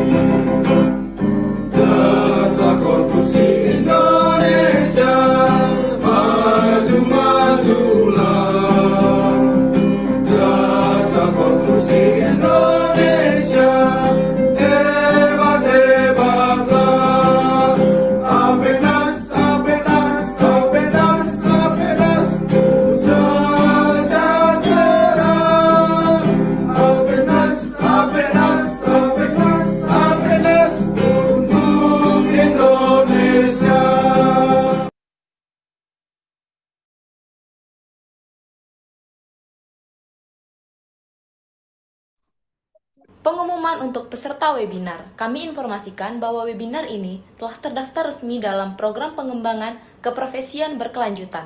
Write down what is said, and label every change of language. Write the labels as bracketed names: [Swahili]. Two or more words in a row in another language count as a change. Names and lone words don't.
[Indonesian] Jasa konstruksi Indonesia, maju-majulah. Jasa konstruksi Indonesia, hebat-hebatlah. Apenas, Apenas, Apenas, Apenas, sejahtera. Apenas, Apenas, Apenas, Apenas, untuk Indonesia. Pengumuman untuk peserta webinar. Kami informasikan bahwa webinar ini telah terdaftar resmi dalam program pengembangan keprofesian berkelanjutan.